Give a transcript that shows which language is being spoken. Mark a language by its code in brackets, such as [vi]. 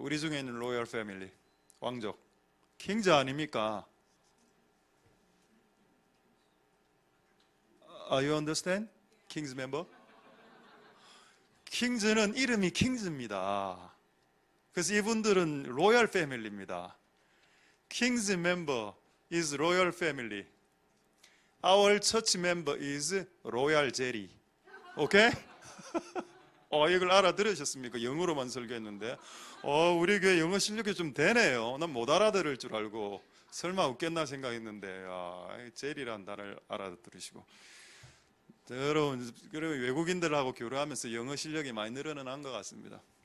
[ko] 우리 중에 있는 로얄 패밀리 왕족 킹즈 아닙니까? [en] You understand? 킹즈 멤버? [ko] 킹즈는 이름이 킹즈입니다. 그래서 이분들은 로얄 패밀리입니다. [en] 킹즈 멤버 is royal family. Our church member is royal jelly. 오케이? [ko] 이걸 알아들으셨습니까? 영어로만 설교했는데 우리 교회 영어 실력이 좀 되네요. 난 못 알아들을 줄 알고 설마 웃겠나 생각했는데 젤이라는 단어를 알아들으시고, 여러분 외국인들하고 교류하면서 영어 실력이 많이 늘어난 것 같습니다.